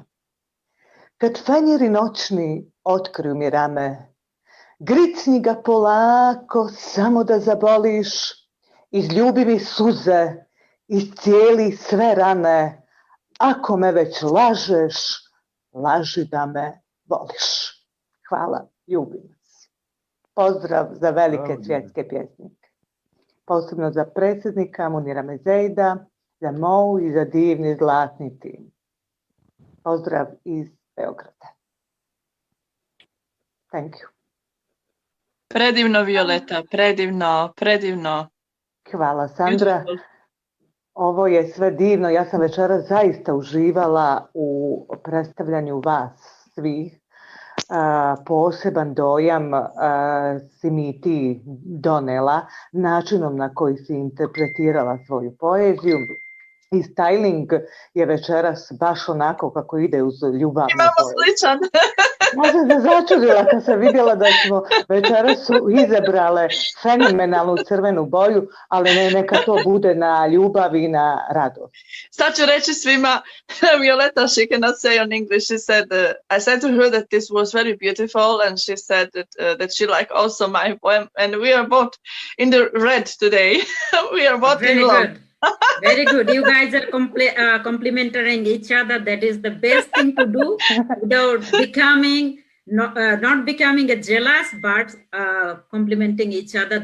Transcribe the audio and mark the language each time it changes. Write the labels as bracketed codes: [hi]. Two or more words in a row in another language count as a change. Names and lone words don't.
[hr] Kad fenjeri noćni otkriju mi rame, gricni ga polako, samo da zaboliš, izljubi mi suze, iscijeli sve rane, ako me već lažeš, laži da me voliš. Hvala, ljubim vas. Pozdrav za velike svjetske pjesnike. Posebno za predsjednika Munira Mezejda, za Mou i za divni zlatni tim. Pozdrav iz Beograda. [en] Thank you. [hr] Predivno, Violeta, predivno, predivno. Hvala, Sandra. Ovo je sve divno. Ja sam večeras zaista uživala u predstavljanju vas svih. Poseban dojam si mi ti donela načinom na koji si interpretirala svoju poeziju. I styling je večeras baš onako kako ide uz ljubavnu Imamo poeziju. sličan. Možda se začudila kad sam vidjela da smo večeras izabrale fenomenalnu crvenu boju, ali neka to bude na ljubav i na radost. Sad ću reći svima, Violeta, [en] she cannot say on English. She said, I said to her that this was very beautiful, and she said that she liked also my poem, and we are both in the red today. We are both Very in love. good. Very good. You guys are complimenting each other. That is the best thing to do without becoming, not becoming a jealous, but complimenting each other.